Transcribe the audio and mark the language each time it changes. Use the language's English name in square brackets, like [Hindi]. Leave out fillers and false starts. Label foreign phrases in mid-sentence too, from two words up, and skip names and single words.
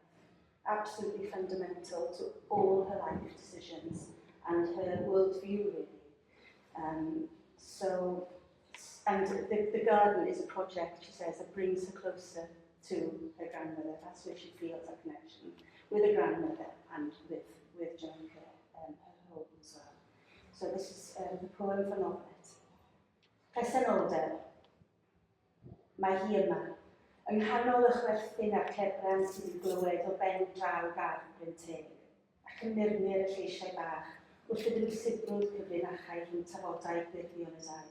[English] Absolutely fundamental to all her life decisions and her worldview, really. And the garden is a project, she says, that brings her closer to her grandmother. That's where she feels a connection with her grandmother and with Jamaica, her home as well. So this is the poem for Noblette. [Welsh] Presenoldeb. Mae hi yma, yng nghanol y chwerthin a'r cebran sydd yn glywed o ben draw gardd Bryn Teg, ac yn murmu'r y lleisiau bach, wrth iddyn sibrwd cyfrinachau rhwng tafodau gwirfion y dau.